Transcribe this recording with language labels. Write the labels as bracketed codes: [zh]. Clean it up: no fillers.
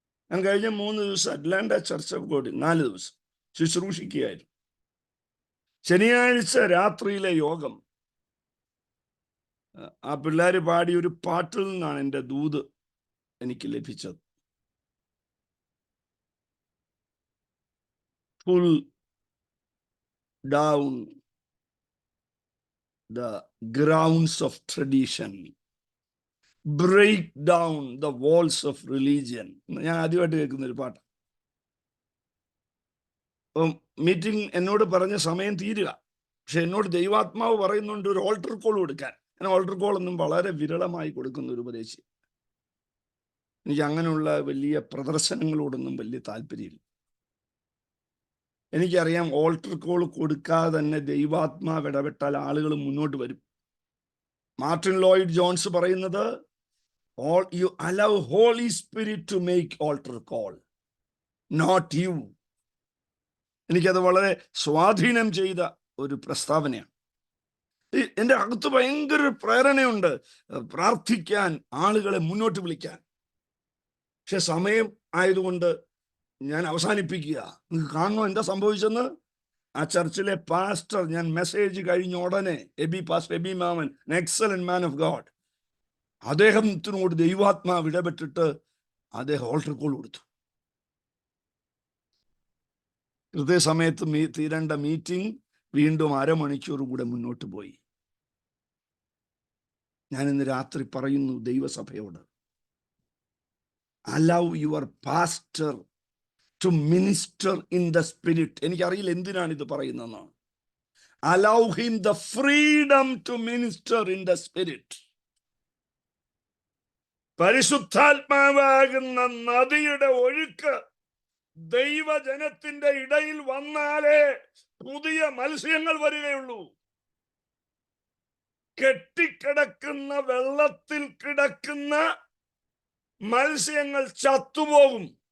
[ml] ഞാൻ കഴിഞ്ഞ 3 ദിവസം അറ്റ്ലാന്റ ചർച്ച് ഓഫ് ഗോഡ് 4 ദിവസം ശുശ്രൂഷിക്കുകയായിരുന്നു. ശനിയാഴ്ച രാത്രിയിലെ യോഗം, ആ പിള്ളേര് പാടിയ ഒരു പാട്ടിൽ നിന്നാണ് എൻ്റെ ദൂത് എനിക്ക് ലഭിച്ചത്. [en] Pull down the grounds of tradition, break down the walls of religion. [ml] ഞാൻ ആദ്യമായിട്ട് കേൾക്കുന്ന ഒരു പാട്ട്. മീറ്റിംഗ് എന്നോട് പറഞ്ഞ സമയം തീരുക, പക്ഷെ എന്നോട് ദൈവാത്മാവ് പറയുന്നുണ്ട് ഒരു ഓൾട്ടർ കോൾ കൊടുക്കാൻ. ഞാൻ ഓൾട്ടർ കോൾ ഒന്നും വളരെ വിരളമായി കൊടുക്കുന്ന ഒരു ഉപദേശി. എനിക്ക് അങ്ങനെയുള്ള വലിയ പ്രദർശനങ്ങളോടൊന്നും വലിയ താല്പര്യമില്ല. എനിക്കറിയാം ഓൾട്ടർ കോൾ കൊടുക്കാതെ തന്നെ ദൈവാത്മാവ് ഇടപെട്ടാൽ ആളുകൾ മുന്നോട്ട് വരും. [en] Martin Lloyd Jones [ml] പറയുന്നത്, [en] you allow Holy Spirit to make altar call, not you. [ml] എനിക്കത് വളരെ സ്വാധീനം ചെയ്ത ഒരു പ്രസ്താവനയാണ്. എൻ്റെ അകത്ത് ഭയങ്കര പ്രേരണയുണ്ട് പ്രാർത്ഥിക്കാൻ, ആളുകളെ മുന്നോട്ട് വിളിക്കാൻ. പക്ഷെ സമയം ആയതുകൊണ്ട് ഞാൻ അവസാനിപ്പിക്കുക. നിങ്ങൾക്ക് കാണണോ എന്താ സംഭവിച്ചെന്ന്? ആ ചർച്ചിലെ പാസ്റ്റർ, ഞാൻ മെസ്സേജ് കഴിഞ്ഞ ഉടനെ, പാസ്റ്റർ എബി മാമൻ, [en] excellent man of god, [ml] അദ്ദേഹത്തിനോട് ദൈവാത്മാവ് ഇടപെട്ടിട്ട് അദ്ദേഹം ഓൾട്ടർ കോൾ കൊടുത്തു. കൃത്യസമയത്ത് തീരേണ്ട മീറ്റിംഗ് വീണ്ടും അരമണിക്കൂർ കൂടെ മുന്നോട്ട് പോയി. ഞാൻ ഇന്ന് രാത്രി പറയുന്നു ദൈവസഭയോട്, [en] allow your pastor to minister in the spirit. [ml] എനിക്കറിയില്ല എന്തിനാണ് ഇത് പറയുന്നതെന്ന്. [en] Allow him the freedom to minister in the spirit. [ml] പരിശുദ്ധാത്മാവാകുന്ന നദിയുടെ ഒഴുക്ക് ദൈവജനത്തിന്റെ ഇടയിൽ വന്നാലേ പുതിയ മത്സ്യങ്ങൾ വരികയുള്ളൂ. കെട്ടിക്കിടക്കുന്ന വെള്ളത്തിൽ കിടക്കുന്ന മത്സ്യങ്ങൾ ചത്തുപോകും.